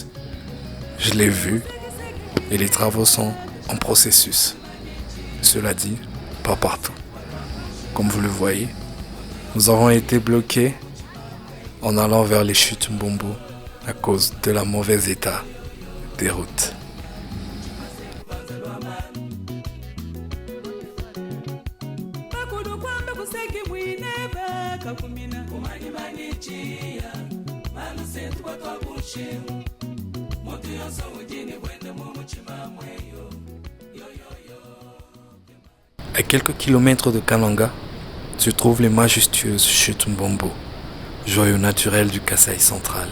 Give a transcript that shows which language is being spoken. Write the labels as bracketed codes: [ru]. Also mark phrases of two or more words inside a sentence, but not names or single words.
[fr] Je l'ai vu et les travaux sont en processus. Cela dit, pas partout. Comme vous le voyez, nous avons été bloqués en allant vers les chutes Mbombo à cause de la mauvaise état des routes. [lua] Bakulu kwamba kuseki mwineba kakumina [fr] À quelques kilomètres de Kananga se trouvent les majestueuses chutes Mbombo, joyau naturel du Kasaï central.